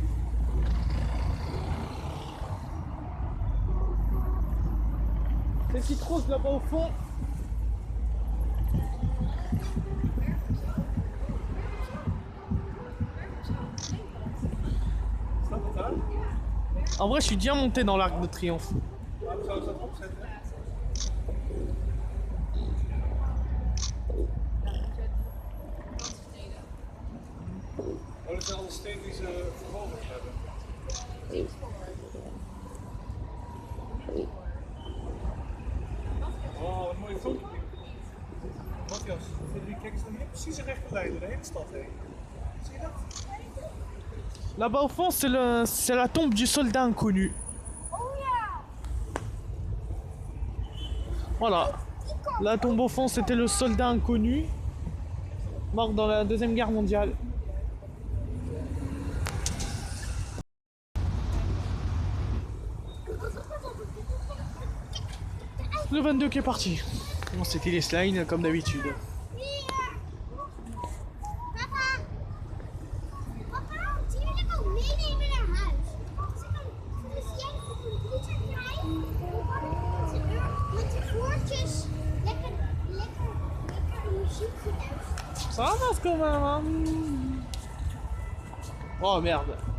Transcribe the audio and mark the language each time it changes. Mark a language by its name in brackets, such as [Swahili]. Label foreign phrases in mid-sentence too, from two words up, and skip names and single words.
[French] C'est Citrose là-bas au fond. En vrai, je suis déjà monté dans l'Arc de Triomphe. [Dutch] Waarom zou ik dat opzetten? Oh, dat zijn alle stenen die ze vervolgd hebben. Oh, wat een mooie foto. Matthias, kijk eens naar hier. Precies een rechte lijn door de hele stad heen. Zie je dat? [French] Là-bas au fond, c'est la tombe du soldat inconnu. [Dutch] Oh ja! [French] Voilà. La tombe au fond, c'était le soldat inconnu, mort dans la Deuxième Guerre mondiale. Le 22 qui est parti. Bon, c'était les slides comme d'habitude. [Dutch] Papa! Papa, die wil ik ook meenemen naar huis. Ze kan dus jij op een computer krijgen. Met de woordjes lekker muziek luisteren. [French] Ça avance quand même, hein. Oh merde.